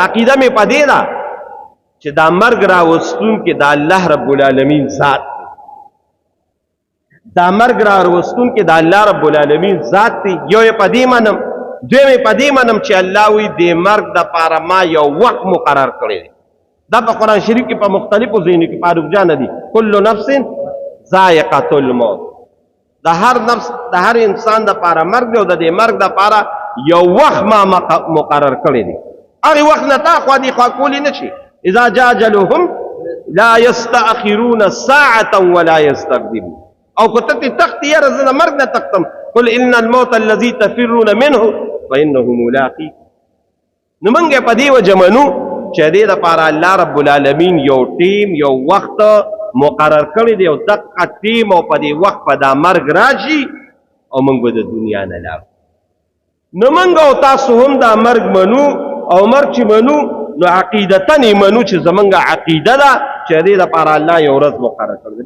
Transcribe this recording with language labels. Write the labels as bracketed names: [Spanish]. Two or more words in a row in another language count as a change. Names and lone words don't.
[Pashto] عقیده مې په دې ده چې دا مرګ راوستونکې د [Arabic] الله رب العالمین [Pashto] ذات دی، دا مرګ راوستونکې د [Arabic] الله رب العالمین [Pashto] ذات دی. یو یې په دې منم دوی په دې منم چې الله وی د مرګ دپاره ما یو وخت مقرر کړی دی. دا په قرآن شریف کې په مختلفو ځایونو کې فاروق جان دي [Arabic] کل نفس ذائقة الموت، [Pashto] د هر نفس د هر انسان دپاره مرګ دی او د دې مرګ دپاره یو وخت ما مقرر کړی دی. هغې وخت نه تا خوا دې خوا کولی نه شي. [Arabic] اذا جاء اجلهم لا يستأخرون ساعة ولا يستقدمون. [Pashto] او که ته تخت یاره زه د مرګ نه تختم [Arabic] قل ان الموت الذي تفرون منه فانه ملاقي. [Pashto] نو موږ یې په دې وجه منو چې دې دپاره [Arabic] الله رب العالمین [Pashto] یو ټیم یو وخت مقرر کړی دی او دقه ټیم او په دې وخت په دا مرګ راشي او موږ به د دنیا نه لاړو. نو موږ او تاسو هم دا مرګ منو او مرګ چې منو نو عقیدتن یې منو چې زمونږ عقیده ده چې دې دپاره الله یو ورځ مقرر کړی دی.